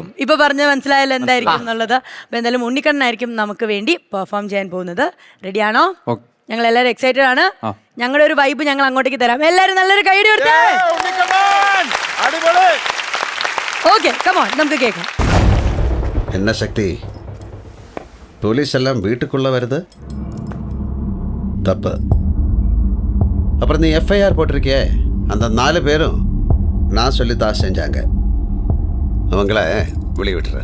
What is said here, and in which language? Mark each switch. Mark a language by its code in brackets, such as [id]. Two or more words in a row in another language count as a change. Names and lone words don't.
[ml] ഇപ്പൊ പറഞ്ഞ മനസ്സിലായല്ലോ എന്തായിരിക്കും എന്നുള്ളത്. അപ്പൊ എന്തായാലും ഉണ്ണിക്കണ്ണനായിരിക്കും നമുക്ക് വേണ്ടി പെർഫോം ചെയ്യാൻ പോകുന്നത്. റെഡിയാണോ? ഞങ്ങൾ എല്ലാവരും എക്സൈറ്റഡ് ആണ്. ഞങ്ങളുടെ ഒരു വൈബ് ഞങ്ങൾ അങ്ങോട്ടേക്ക് തരാം. എല്ലാവരും നല്ലൊരു കൈഡി കൊടുത്തേ. [en] okay, come on, [ml] നമുക്ക് കേൾക്കാം. [ta] என்ன சக்தி, போலீஸ் எல்லாம் வீட்டுக்குள்ள வருது, தப்பு. அப்புறம் நீ எஃப்ஐஆர் போட்டிருக்கியே, அந்த 4 பேரும் நான் சொல்லித்தான் செஞ்சாங்க. அவங்கள வெளியே விட்டுற